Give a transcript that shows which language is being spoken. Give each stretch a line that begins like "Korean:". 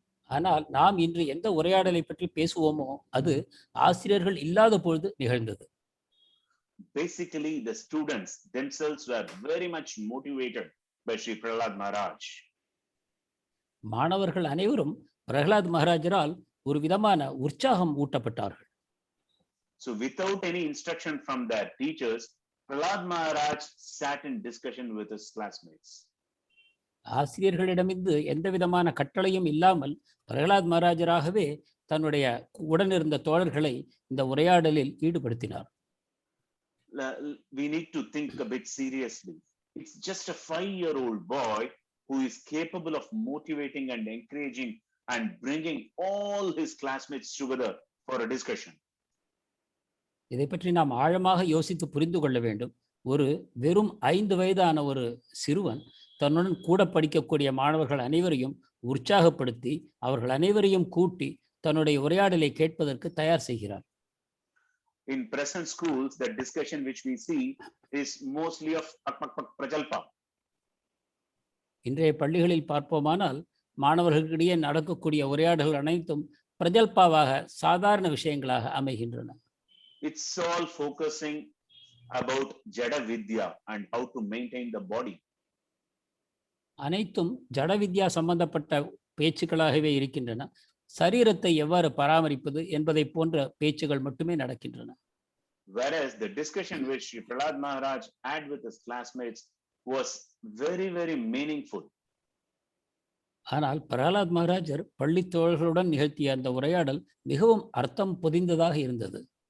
Tamil: ஆனால் நாம் இன்று எந்த உரையாடலை பற்றி பேசுவோமோ அது ஆசிரியர்கள் இல்லாத பொழுது நிகழ்ந்தது.
English: Basically, the students themselves were very much motivated by Sri Prahlad Maharaj.
Tamil: மாணவர்கள் அனைவரும் பிரகலாத் மகாராஜரால் ஒரு விதமான உற்சாகம் ஊட்டப்பட்டார்கள்.
English: So without any instruction from their teachers, Prahlad Maharaj sat in discussion with his classmates.
Tamil: ஆசிரியர்களிடமிருந்து எந்த விதமான கட்டளையும் இல்லாமல் பிரகலாத் மகாராஜராகவே தன்னுடைய உடனிருந்த தோழர்களை இந்த உரையாடலில் ஈடுபடுத்தினார்.
English: We need to think a bit seriously. It's just a 5-year-old boy who is capable of motivating and encouraging and bringing all his classmates together for a discussion.
Tamil: இதை பற்றி நாம் ஆழமாக யோசித்து புரிந்து கொள்ள வேண்டும். ஒரு வெறும் 5 வயதான ஒரு சிறுவன் தன்னுடன் கூட படிக்கக்கூடிய மாணவர்கள் அனைவரையும் உற்சாகப்படுத்தி அவர்கள் அனைவரையும் கூட்டி தன்னுடைய உரையாடலை கேட்பதற்கு தயார் செய்கிறார்.
English: In present schools, the discussion which we see is mostly of prajalpa.
Tamil: இன்றைய பள்ளிகளில் பார்ப்போமானால் மாணவர்களிடையே நடக்கக்கூடிய உரையாடல்கள் அனைத்தும் பிரஜல்பாவாக சாதாரண விஷயங்களாக அமைகின்றன.
English: It's all focusing about Jada Vidya and how to maintain the body.
Tamil: அனைத்தும் ஜட வித்யா சம்பந்தப்பட்ட பேச்சுக்களாகவே இருக்கின்றன. சரீரத்தை எவ்வாறு பராமரிப்பது என்பதை போன்ற பேச்சுகள் மட்டுமே நடக்கின்றன.
English: Whereas the discussion which Prahlad Maharaj had with his classmates was very, very meaningful.
Tamil: ஆனால் பிரகலாத் மகாராஜர் பள்ளி தோழர்களுடன் நிகழ்த்திய அந்த உரையாடல் மிகவும் அர்த்தம் பொதிந்ததாக இருந்தது.